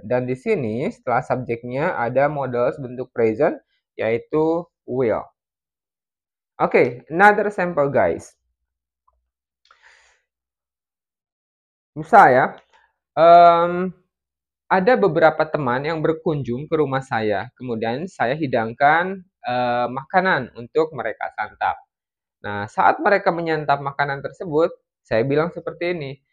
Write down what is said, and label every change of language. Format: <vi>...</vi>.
<id>Dan di sini setelah subjeknya ada modal bentuk present, yaitu will.</id> <en>Oke, another sample guys.</en> <id>Misal ya, ada beberapa teman yang berkunjung ke rumah saya. Kemudian saya hidangkan makanan untuk mereka santap. Nah, saat mereka menyantap makanan tersebut, saya bilang seperti ini.</id>